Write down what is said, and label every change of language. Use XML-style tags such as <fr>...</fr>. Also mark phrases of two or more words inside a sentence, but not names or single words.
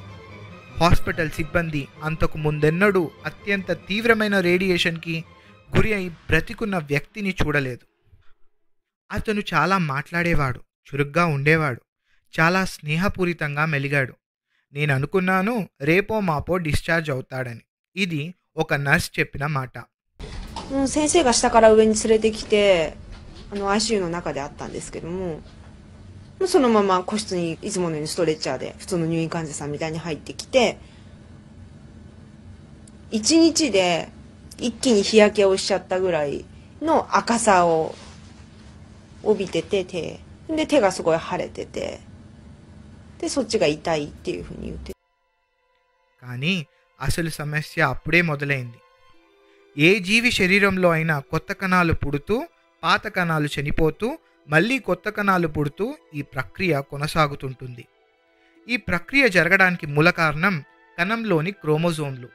<te>హాస్పిటల్ సిబ్బంది అంతకు ముందెన్నడూ అత్యంత తీవ్రమైన రేడియేషన్కి గురి అయి బ్రతికున్న వ్యక్తిని చూడలేదు. అతను చాలా మాట్లాడేవాడు, చురుగ్గా ఉండేవాడు, చాలా స్నేహపూరితంగా మెలిగాడు. నేను అనుకున్నాను రేపో మాపో డిశ్చార్జ్ అవుతాడని. ఇది ఒక నర్స్ చెప్పిన మాట.</te> <ja>先生が下から上に連れてきてICU の中であったんですけども、 そのまま個室にいつものようにストレッチャーで普通の入院患者さんみたいに入ってきて、1日で一気に日焼けをしちゃったぐらいの赤さを帯びてて、手がすごい腫れてて、でそっちが痛いっていうふうに言って。</ja> <te>కానీ అసలు సమస్య అప్పుడే మొదలైంది. ఏ జీవి శరీరంలో అయినా కొత్త కణాలు పుడుతూ పాత కణాలు చనిపోతూ మళ్ళీ కొత్త కణాలు పుడుతూ ఈ ప్రక్రియ కొనసాగుతుంటుంది. ఈ ప్రక్రియ జరగడానికి మూల కారణం కణంలోని క్రోమోజోమ్లు.</te>